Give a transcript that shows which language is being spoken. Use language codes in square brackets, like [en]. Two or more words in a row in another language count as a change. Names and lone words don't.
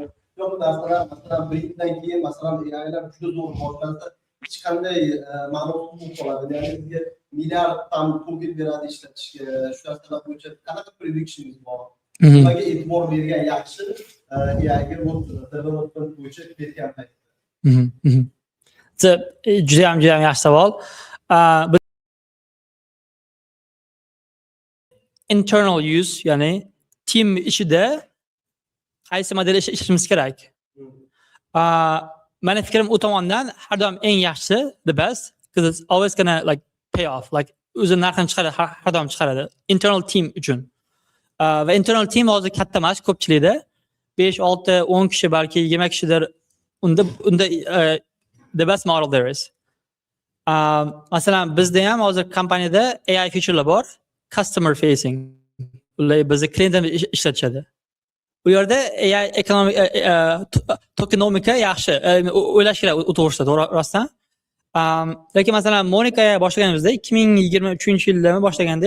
[uz] Yo'q, narsalar masalan brenddan keyin masalan AIlar juda zo'r boshlansa hech qanday ma'nosi bo'lmay qoladi. Ya'ni bizga milliarddan token beradi ishlatishga. Shu narsalar bo'yicha qanaqa predictionimiz bor? Nimaga e'tibor bergan yaxshi AIga development bo'yicha ketgan paytda? Juda ham yaxshi savol. [en] Internal use, [uz] ya'ni team ichida qaysi model ishlashimiz kerak. Mani fikrim u tomondan har doim eng yaxshisi, [en] the best, because it's always gonna like pay off. [uz] Like o'zi narxini chiqaradi, har doim chiqaradi. [en] Internal team uchun. [uz] Va [en] internal team [uz] hozir katta emas, ko'pchilikda 5, 6, 10 kishi, balki 20 kishidir. [en] Unda the best model there is. [uz] Masalan, bizda ham hozir kompaniyada AI featurelar bor, [en] customer facing. [uz] Ular bizni klientlarni ishlatishadi. Bu yerda AI tokenomika yaxshi, o'ylash kerak u to'g'risida, rostdan. Lekin masalan, Monika boshlaganimizda 2023-yilda boshlagandik.